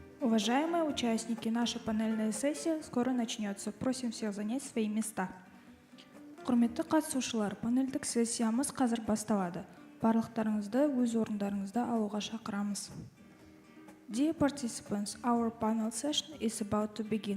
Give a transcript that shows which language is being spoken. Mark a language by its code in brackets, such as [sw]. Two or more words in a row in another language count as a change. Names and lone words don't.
[ru] Уважаемые участники, наша панельная сессия скоро начнется. Просим всех занять свои места. [kk] Құрметті қатысушылар, панельдік сессиямыз қазір басталады. Барлықтарыңызды өз орындарыңызда алуға шақырамыз. [en] Dear participants, our panel session is about to begin.